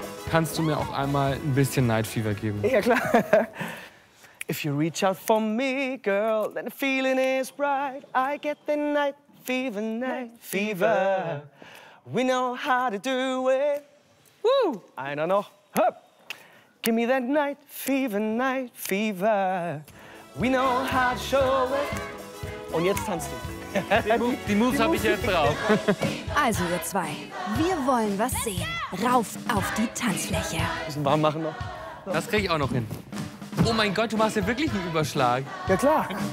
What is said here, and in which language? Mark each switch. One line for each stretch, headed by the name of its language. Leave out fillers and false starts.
German: Kannst du mir auch einmal ein bisschen Night Fever geben? Ja, klar.
English: If you reach out for me, girl, then the feeling is right. I get the night fever, night fever. We know how to do it. Woo!
German: Einer noch.
English: Hup. Give me that night fever, we know how to show it.
German: Und jetzt tanzt du. Die Moves habe ich jetzt drauf. Also ihr zwei, wir wollen was sehen. Rauf auf die Tanzfläche. Müssen warm machen noch. Das kriege ich auch noch hin. Oh mein Gott, du machst ja wirklich einen Überschlag. Ja klar.